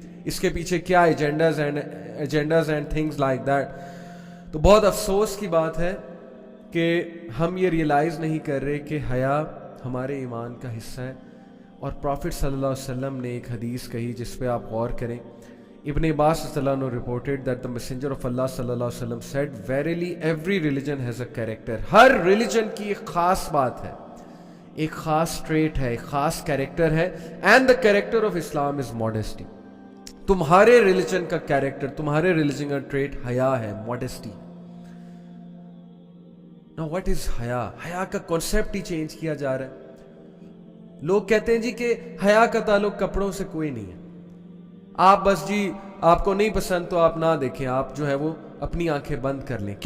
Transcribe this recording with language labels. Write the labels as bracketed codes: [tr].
[ur] اس کے پیچھے کیا agendas [en] And things like that. [ur] تو بہت افسوس کی بات ہے کہ ہم یہ ریئلائز نہیں کر رہے کہ حیا ہمارے ایمان کا حصہ ہے. اور پروفٹ صلی اللہ علیہ وسلم نے ایک حدیث کہی جس پہ آپ غور کریں. [en] ابن عباس صلی اللہ عنہ reported that the messenger of Allah صلی اللہ علیہ وسلم said verily every religion has a character. [ur] Hare religion کی ایک خاص بات ہے, ایک خاص ٹریٹ ہے, ایک خاص کیریکٹر ہے. [en] and the character of Islam is modesty. [ur] تمہارے ریلیجن کا کیریکٹر, تمہارے ریلیجن کا ٹریٹ حیا ہے, modesty. [en] Now what is [ur] حیا؟ حیا کا کانسیپٹ ہی چینج کیا جا رہا ہے. لوگ کہتے ہیں جی کہ حیا کا تعلق کپڑوں سے کوئی نہیں ہے, آپ بس جی آپ کو نہیں پسند تو آپ نہ دیکھیں, آپ جو ہے وہ اپنی آنکھیں بند کر لیں.